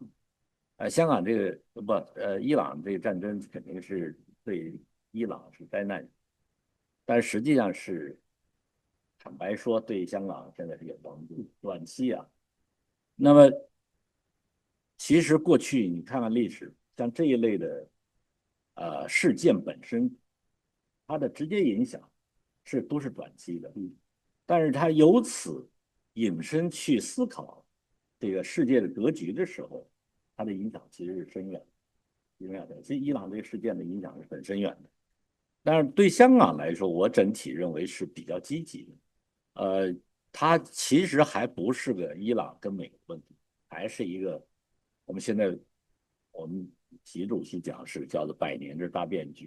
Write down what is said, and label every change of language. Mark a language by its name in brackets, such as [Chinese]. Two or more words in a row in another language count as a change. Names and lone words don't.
[Chinese] 香港這個伊朗這個戰爭肯定是對伊朗是災難，但實際上是坦白說對香港現在是有幫助，短期啊。那麼其實過去你看看歷史，像這一類的事件本身，它的直接影響都是短期的，但是它由此引申去思考這個世界的格局的時候，它的影響其實是深遠的。其實伊朗這個事件的影響是很深遠的，但是對香港來說，我整體認為是比較積極的。它其實還不是個伊朗跟美國問題，還是一個我們現在我們習主席講是叫做100年之大變局。